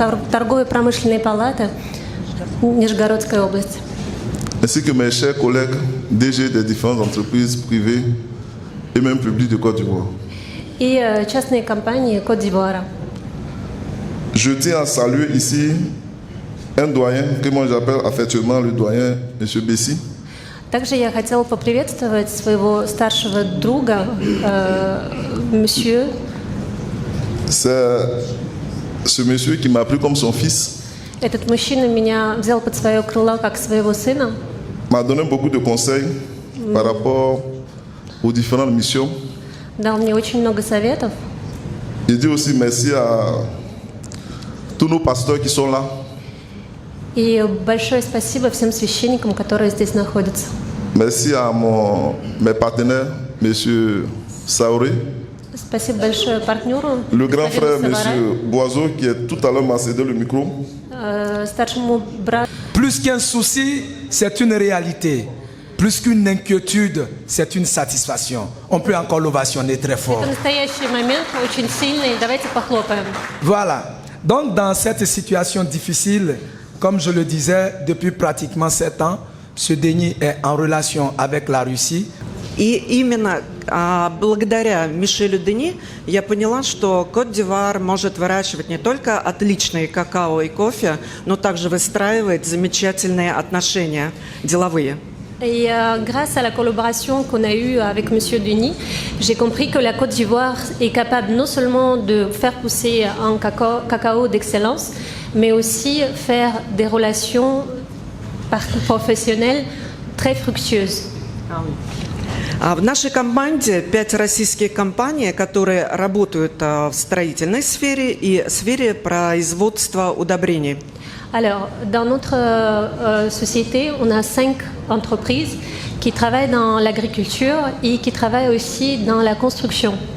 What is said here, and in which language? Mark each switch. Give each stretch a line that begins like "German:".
Russian: Торгово-промышленной палаты Нижегородской области.
French: Ainsi que mes chers collègues DG des différentes entreprises privées et même publiques de Côte d'Ivoire.
Russian: И частные компании Côte-d'Ivoire.
French: Je tiens à saluer ici un doyen que moi j'appelle affectueusement le doyen M. Bessi.
Russian: Также я хотела поприветствовать своего старшего друга, monsieur.
French: C'est ce monsieur qui m'a pris comme son fils.
Russian: Этот мужчина меня взял под свое крыло как своего сына.
French: M'a donné beaucoup de conseils par rapport aux différentes missions.
Russian: Дал мне очень много советов.
French: Je dis aussi merci à tous nos pasteurs qui sont là.
Russian: И большое спасибо всем священникам, которые здесь находятся.
French: Merci à mes partenaires, M. Saoré.
Russian: Спасибо большое партнеру.
French: Le grand frère, M. Boiseau, qui est tout à l'heure m'a cédé le micro.
Russian: Старшему брату.
French: Plus qu'un souci, c'est une réalité. Plus qu'une inquiétude, c'est une satisfaction. On peut encore l'ovationner très fort.
Russian: Это настоящий момент, очень сильный. Давайте похлопаем.
French: Voilà. Donc, dans cette situation difficile, comme je le disais, depuis pratiquement 7 ans, ce Denis est en relation avec la Russie.
Russian: И именно благодаря Мишелю Дени я поняла, что Кот-д'Ивуар может выращивать не только отличные какао и кофе, но также выстраивать замечательные отношения деловые.
French: Et grâce à la collaboration qu'on a eue avec M. Denis, j'ai compris que la Côte d'Ivoire est capable non seulement de faire pousser un cacao d'excellence, mais aussi faire des relations professionnelles très fructueuses.
Russian: В нашей команде 5 российских компаний, которые работают в строительной сфере и сфере производства удобрений.
French: Alors, dans notre société, on a 5 entreprises qui travaillent dans l'agriculture et qui travaillent aussi dans la construction.